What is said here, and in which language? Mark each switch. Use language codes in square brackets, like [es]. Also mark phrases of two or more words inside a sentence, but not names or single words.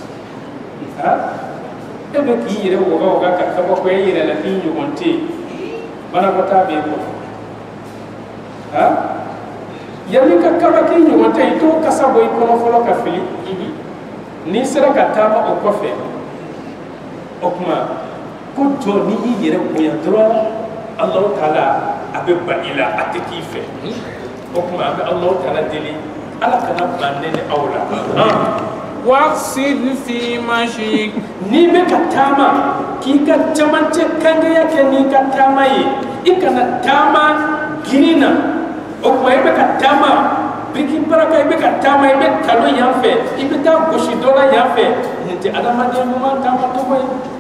[bm] e bɛ k'i yɛrɛ wɔga ka kabako e yɛrɛ la k'i ɲɔgɔn tɛ yen banakɔtaa b'i kɔnɔ yanni ka kaba k'i ɲɔgɔn tɛ yen i t'o kasa bɔ i kɔnɔ fɔlɔ ka fili n'i sera ka taama o kɔfɛ o kuma ko jɔn n'i y'i yɛrɛ bonya dɔrɔn Alahu Taala a bɛ ban i la a tɛ k'i fɛ o kuma an bɛ Alahu Taala deli Ala kana ban ne ni aw la [ar] واقصد في مشيك [bm] n'i bɛ ka taama k'i ka camancɛ kangaya kɛ n'i ka taama ye i kana taama girin na o kuma i bɛ ka taama biriki baraka i bɛ ka taama i bɛ kalo yan fɛ i bɛ taa gosi dɔ la yan fɛ nin tɛ adamadenya ɲuman taama cogo ye